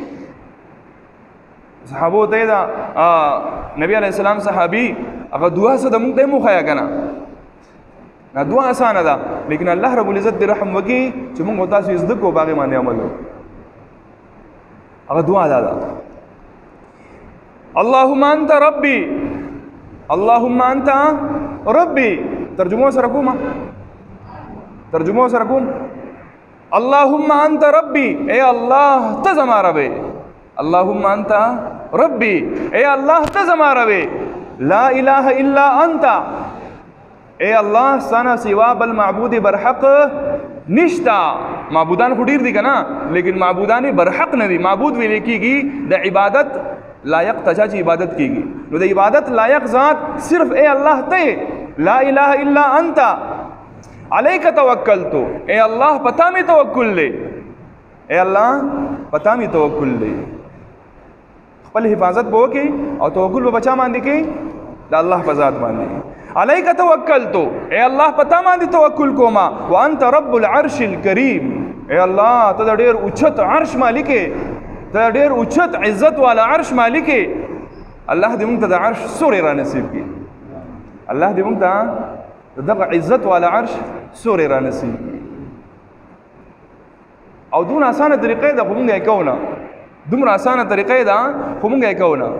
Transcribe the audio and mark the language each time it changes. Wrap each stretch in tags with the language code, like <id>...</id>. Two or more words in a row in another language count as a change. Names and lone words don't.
<ps>صحابو ته دا نبی علیه السلام صحابي هغه دعا څه د موږ ته یې وښیه که نه، دا دعا اسانه ده، لیکن الله رب العزت دې رحم وکړي چې موږ تاسو یې زده کړو، په هغې باندې عمل وکړو. هغه دعا دا ده،</ps> <ar>اللهم انت ربي، اللهم انت ربي.</ar> <ps>ترجمه سره کوم، ترجمه سره کوم،</ps> <ar>اللهم انت ربي،</ar> <ps>اے الله ته زما رب،</ps> <ar>اللهم انت ربي،</ar> <ps>اے الله ته زما رب،</ps> <ar>لا اله الا انت،</ar> <ps>اے الله ستانه سوا بل معبود برحق نشتا. معبودان خو ډیر دي که نه، لیکن معبودان برحق نه دي. معبود ویل کېږي د عبادت لایق ته چې عبادت کېږي، نو د عبادت لایق ذات صرف اے الله ته،</ps> <ar>لا اله الا انت علیک توکلتو،</ar> <ps>اے الله پتا می توکل دی، اے الله پتا می توکل دی. خپل حفاظت به وکړي او توکل به بچا باندې کوي؟ د الله په ذات باندې.</ps> <ar>علیک توکلتو،</ar> <ps>اے الله پتا باندې توکل کوما،</ps> <ar>وانت رب العرش الکریم،</ar> <ps>اے الله ته د ډېر اوچت عرش مالک یې، ته د ډېر اوچت عزت والا عرش مالک یې. الله دې موږ ته د عرش سورې را نصیب کړي، الله دې موږ ته د دغه عزت والا عرش سورې را نصیب کړي. او دونه اسانه طریقې ده خو موږ یې کوو نه، دومره اسانه طریقې ده خو موږ یې کوو نه.</ps>